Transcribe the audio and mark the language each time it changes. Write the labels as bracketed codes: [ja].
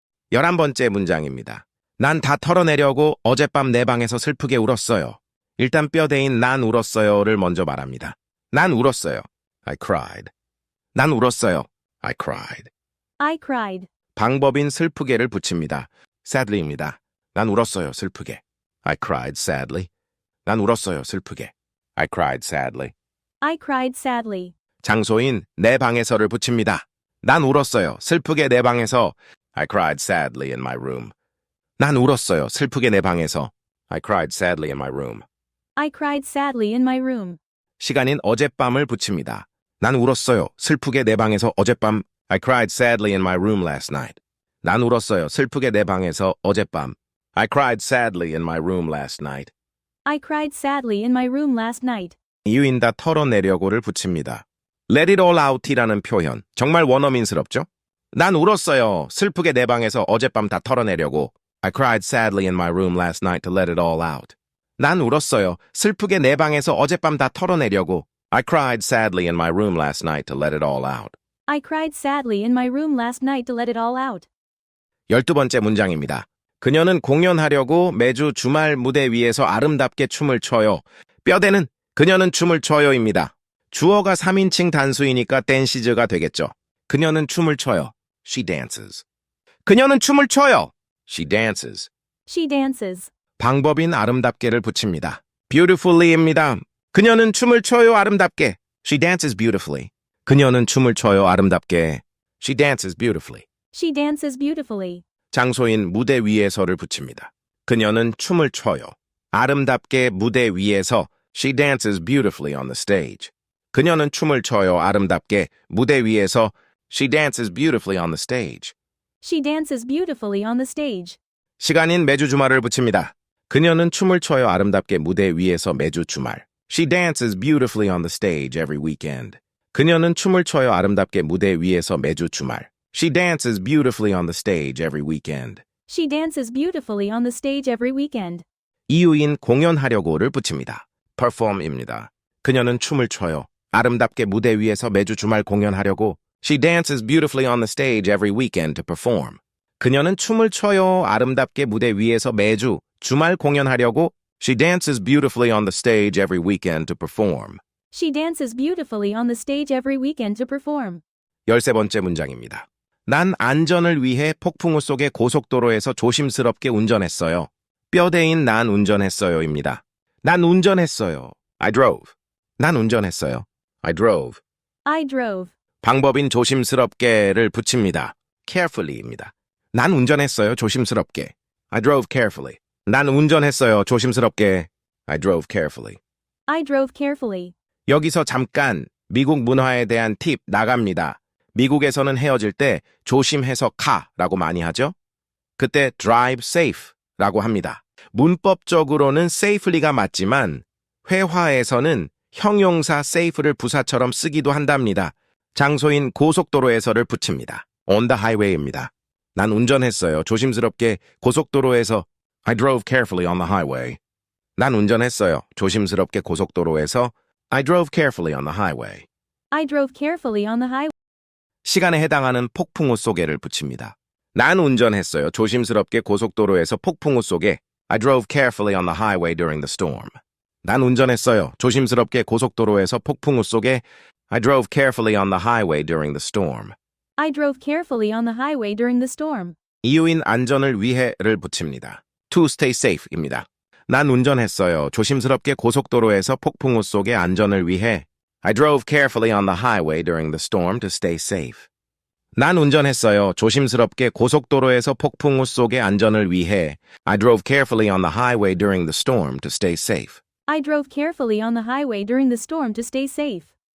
[ko] 11번째 문장입니다. 난 다 털어내려고 어젯밤 내 방에서 슬프게 울었어요. 일단 뼈대인 난 울었어요를 먼저 말합니다. 난 울었어요. [en] I cried. [ko] 난 울었어요. I cried. [en] I cried. [ko] 방법인 슬프게를 붙입니다. sadly입니다. 난 울었어요. 슬프게. [en] I cried sadly. [ko] 난 울었어요. 슬프게. I cried sadly. [en] I cried sadly. [ko] 장소인 내 방에서를 붙입니다. 난 울었어요. 슬프게 내 방에서. [en] I cried sadly in my room. [ko] 난 울었어요. 슬프게 내 방에서. [en] I cried sadly in my room. I cried sadly in my room. [ko] 시간인 어젯밤을 붙입니다. 난 울었어요. 슬프게 내 방에서 어젯밤. [en] I cried sadly in my room last night. [ko] 난 울었어요. 슬프게 내 방에서 어젯밤. [en] I cried sadly in my room last night. I cried sadly in my room last night. [ko] 이유인 다 털어내려고를 붙입니다. [en] Let it all out [ko] 이라는 표현. 정말 원어민스럽죠? 난 울었어요. 슬프게 내 방에서 어젯밤 다 털어내려고. [en] I cried sadly in my room last night to let it all out. [ko] 난 울었어요. 슬프게 내 방에서 어젯밤 다 털어내려고. [en] I cried sadly in my room last night to let it all out. I cried sadly in my room last night to let it all out. [ko] 12번째 문장입니다. 그녀는 공연하려고 매주 주말 무대 위에서 아름답게 춤을 춰요. 뼈대는 그녀는 춤을 춰요입니다. 주어가 3인칭 단수이니까 dance가 되겠죠. 그녀는 춤을 춰요. [en] She dances. [ko] 그녀는 춤을 춰요. She dances. [en] She dances. [ko] 방법인 아름답게를 붙입니다. beautifully입니다. 그녀는 춤을 춰요. 아름답게. [en] She dances beautifully. [ko] 그녀는 춤을 춰요. 아름답게. [en] She dances beautifully. She dances beautifully. [ko] 장소인 무대 위에서를 붙입니다. 그녀는 춤을 춰요. 아름답게 무대 위에서. [en] She dances beautifully on the stage. [ko] 그녀는 춤을 춰요. 아름답게 무대 위에서. [en] She dances beautifully on the stage. She dances beautifully on the stage. [ko] 시간인 매주 주말을 붙입니다. 그녀는 춤을 춰요. 아름답게 무대 위에서 매주 주말. [en] She dances beautifully on the stage every weekend. [ko] 그녀는 춤을 춰요. 아름답게 무대 위에서 매주 주말. [en] She dances beautifully on the stage every weekend. She dances beautifully on the stage every weekend. [ko] 이유인 공연하려고를 붙입니다. perform입니다. 그녀는 춤을 춰요. 아름답게 무대 위에서 매주 주말 공연하려고. [en] She dances beautifully on the stage every weekend to perform. [ko] 그녀는 춤을 춰요. 아름답게 무대 위에서 매주 주말 공연하려고. [en] She dances beautifully on the stage every weekend to perform. She dances beautifully on the stage every weekend to perform. [ko] 13번째 문장입니다. 난 안전을 위해 폭풍우 속의 고속도로에서 조심스럽게 운전했어요. 뼈대인 난 운전했어요입니다. 난 운전했어요. [en] I drove. [ko] 난 운전했어요. I drove. [en] I drove. [ko] 방법인 조심스럽게를 붙입니다. carefully입니다. 난 운전했어요. 조심스럽게. [en] I drove carefully. [ko] 난 운전했어요. 조심스럽게. I drove carefully. [en] I drove carefully. [ko] 여기서 잠깐 미국 문화에 대한 팁 나갑니다. 미국에서는 헤어질 때 조심해서 가라고 많이 하죠. 그때 [en] drive safe [ko] 라고 합니다. 문법적으로는 safely가 맞지만 회화에서는 형용사 safe를 부사처럼 쓰기도 한답니다. 장소인 고속도로에서를 붙입니다. [en] on the highway입니다. [ko] 난 운전했어요. 조심스럽게 고속도로에서. [en] I drove carefully on the highway. [ko] 난 운전했어요. 조심스럽게 고속도로에서. [en] I drove carefully on the highway. I drove carefully on the highway. [ko] 시간에 해당하는 폭풍우 속에를 붙입니다. 난 운전했어요. 조심스럽게 고속도로에서 폭풍우 속에. [en] I drove carefully on the highway during the storm. [ko] 난 운전했어요. 조심스럽게 고속도로에서 폭풍우 속에. [en] I drove carefully on the highway during the storm. I drove carefully on the highway during the storm. [ko] 이유인 안전을 위해를 붙입니다. [en] To stay safe입니다. [ko] 난 운전했어요. 조심스럽게 고속도로에서 폭풍우 속에 안전을 위해. [en] I drove carefully on the highway during the storm to stay safe. [ko] 난 운전했어요. 조심스럽게 고속도로에서 폭풍우 속에 안전을 위해. [en] I drove carefully on the highway during the storm to stay safe. I drove carefully on the highway during the storm to stay safe.